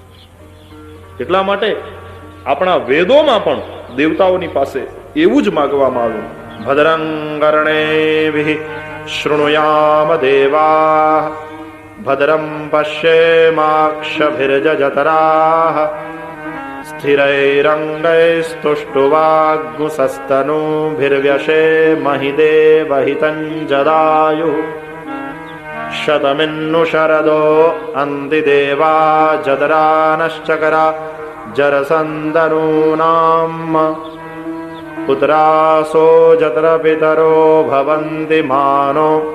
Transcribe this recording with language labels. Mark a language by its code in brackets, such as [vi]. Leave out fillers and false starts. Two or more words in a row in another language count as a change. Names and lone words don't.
[gu] એટલા માટે આપણા વેદોમાં પણ દેવતાઓની પાસે એવું જ માગવામાં આવ્યું, [sa] ભદ્રં કર્ણેભિઃ શૃણુયામ દેવાઃ ભદ્રં પશ્યેમાક્ષભિર્જજતરાઃ સ્થિરૈરંગૈસ્તુષ્ટુવાગ્મુસસ્તનૂभिर्व्यशेमहि देवहितं जदायुः शतमिन्नु शरदो अन्ति देवा जदरानश्चकरा जरसन्दनूनाम् पुत्रासो जत्र पितरो भवन्ति मानो